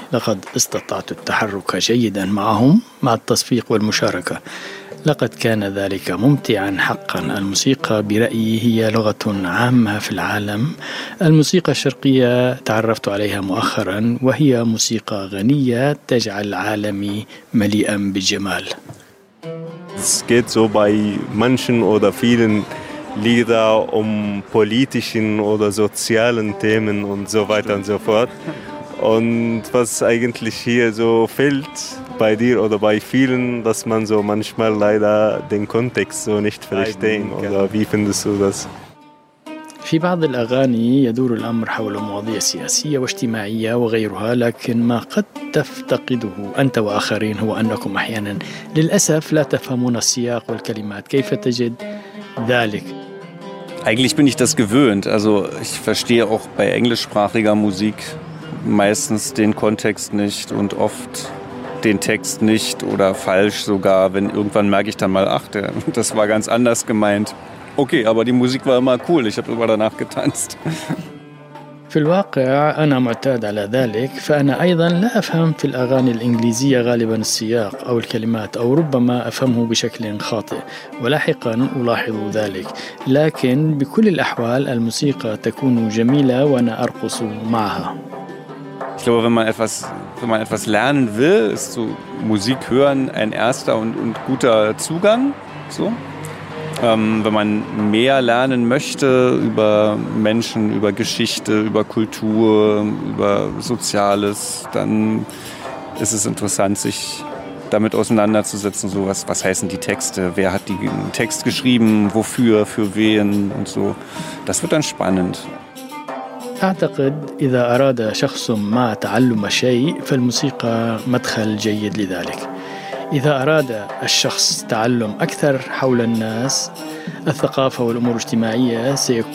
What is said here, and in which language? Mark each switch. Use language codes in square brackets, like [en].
[ar] لقد استطعت التحرك جيداً معهم مع التصفيق والمشاركة. لقد كان ذلك ممتعاً حقاً. الموسيقى برأيي هي لغة عامة في العالم. الموسيقى الشرقية تعرفت عليها مؤخراً وهي موسيقى غنية تجعل عالمي مليئاً بالجمال. [de] Es geht so bei manchen oder vielen Lieder um politischen oder sozialen Themen und so weiter und so fort. Und was eigentlich hier so fehlt bei dir oder bei vielen, dass man so manchmal leider den Kontext so nicht verstehen. Oder wie findest du das? [ar] في بعض الأغاني يدور الأمر حول مواضيع سياسية واجتماعية وغيرها، لكن ما قد تفتقده أنت وآخرين هو أنكم أحيانا للأسف لا تفهمون السياق والكلمات. كيف تجد ذلك؟ [de] Eigentlich bin ich das gewöhnt. Also ich verstehe auch bei englischsprachiger Musik meistens den Kontext nicht und oft den Text nicht oder falsch sogar. Wenn irgendwann merke ich dann mal, ach, das war ganz anders gemeint. Okay, aber die Musik war immer cool. Ich habe immer danach getanzt. [ar] في الواقع أنا معتاد على ذلك، فأنا أيضاً لا أفهم في الأغاني الإنجليزية غالباً السياق أو الكلمات أو ربما أفهمه بشكل خاطئ ولاحقاً ألاحظ ذلك، لكن بكل الأحوال الموسيقى تكون جميلة وأنا أرقص معها. [de] Ich glaube, wenn man etwas lernen will, ist so Musik hören ein erster und guter Zugang. So. Wenn man mehr lernen möchte über Menschen, über Geschichte, über Kultur, über Soziales, dann ist es interessant, sich damit auseinanderzusetzen. So was heißen die Texte? Wer hat den Text geschrieben? Wofür? Für wen? Und so. Das wird dann spannend. [ar] أعتقد إذا أراد شخص ما تعلم شيء فالموسيقى مدخل جيد لذلك. إذا أراد الشخص تعلم أكثر حول الناس، الثقافة والأمور الاجتماعية، سيكون من الممتع عندها معرفة ماذا تعني النصوص